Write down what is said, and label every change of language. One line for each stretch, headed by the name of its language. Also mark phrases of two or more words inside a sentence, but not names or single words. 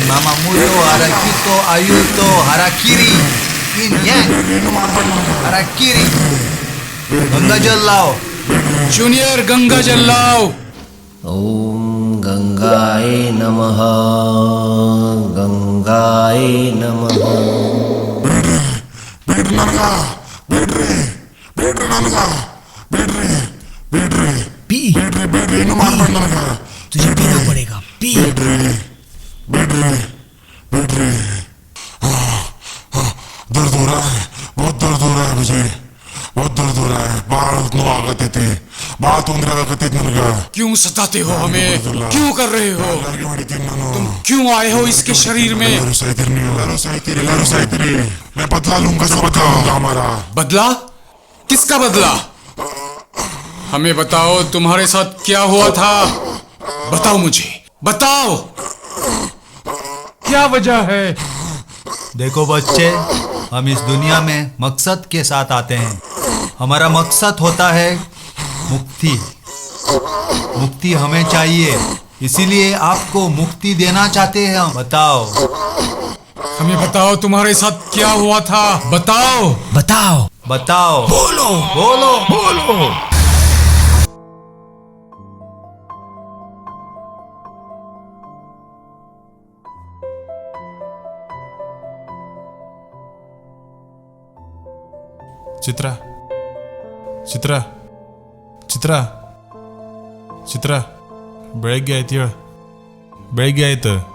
Hindi: Mama muyo, harakito, ayuto, harakiri. Yin yang, harakiri. गंगा जल लाओ. जूनियर गंगा जल लाओ.
Sanskrit: ओम गंगाय नमः, गंगाय नमः.
Kannada: ಬೇಡ್ರಿ ನನಗ, ಬೇಡ್ರಿ ಬೇಡ್ರಿ ನನಗ, ಬೇಡ್ರಿ ಬೇಡ್ರಿ
Hindi: पी.
Kannada: ಬೇಡ್ರಿ ಬೇಡ್ರಿ, ಏನು ಮಾಡ್ಬೇಡ ನನಗ.
Hindi: तुझे पीना पड़ेगा. पी.
Kannada: ಬೇಡ್ರಿ ಬೇಡ್ರಿ ಬೇಡ್ರಿ.
Hindi: दर्द हो रहा है, बहुत दर्द हो रहा है मुझे, बहुत दर्द हो रहा है.
Kannada: ಭಾಳ ನೋವು ಆಗತೈತಿ, ಭಾಳ ತೊಂದರೆ ಆಗತೈತಿ ನನಗ.
Hindi: क्यों सताते हो हमें? क्यों कर रहे हो?
Kannada: ಎಲ್ಲರಿಗೂ ಹೊಡಿತೀನಿ ನಾನು.
Hindi: तुम क्यों आए हो इसके शरीर में?
Kannada: ಎಲ್ಲರೂ ಸಾಯ್ತೀರಿ ನೀವು, ಎಲ್ಲರೂ ಸಾಯ್ತೀರಿ, ಎಲ್ಲರೂ ಸಾಯ್ತೀರಿ.
Hindi: मैं बदला लूंगा, सब बदला होगा हमारा. बदला? किसका बदला? हमें बताओ, तुम्हारे साथ क्या हुआ था? बताओ मुझे, बताओ. क्या वजह है? देखो बच्चे, हम इस दुनिया में मकसद के साथ आते हैं. हमारा मकसद होता है मुक्ति. मुक्ति हमें चाहिए, इसीलिए आपको मुक्ति देना चाहते हैं हम. बताओ. हमें बताओ, तुम्हारे साथ क्या हुआ था? बताओ. बताओ. बताओ. बोलो बोलो. बोलो.
Kannada: ಚಿತ್ರ ಚಿತ್ರ ಚಿತ್ರ ಚಿತ್ರ ಬೆಳಗ್ಗೆ ಆಯ್ತು ಹೇಳು, ಬೆಳಗ್ಗೆ ಆಯ್ತು.